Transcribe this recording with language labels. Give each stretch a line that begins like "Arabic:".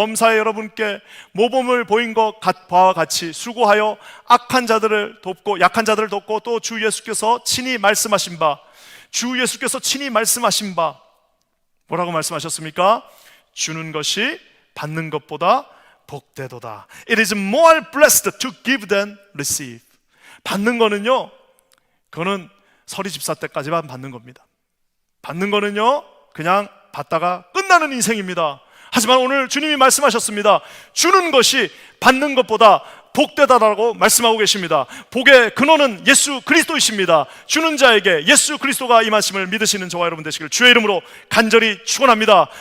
Korean: 범사에 여러분께 모범을 보인 것과 같이 수고하여 악한 자들을 돕고 약한 자들을 돕고 또 주 예수께서 친히 말씀하신 바 뭐라고 말씀하셨습니까? 주는 것이 받는 것보다 복되도다.
English: It is more blessed to give than receive.
Korean: 받는 거는요, 그거는 서리 집사 때까지만 받는 겁니다. 받는 거는요, 그냥 받다가 끝나는 인생입니다. 하지만 오늘 주님이 말씀하셨습니다. 주는 것이 받는 것보다 복되다라고 말씀하고 계십니다. 복의 근원은 예수 그리스도이십니다. 주는 자에게 예수 그리스도가 이 말씀을 믿으시는 저와 여러분 되시길 주의 이름으로 간절히 축원합니다.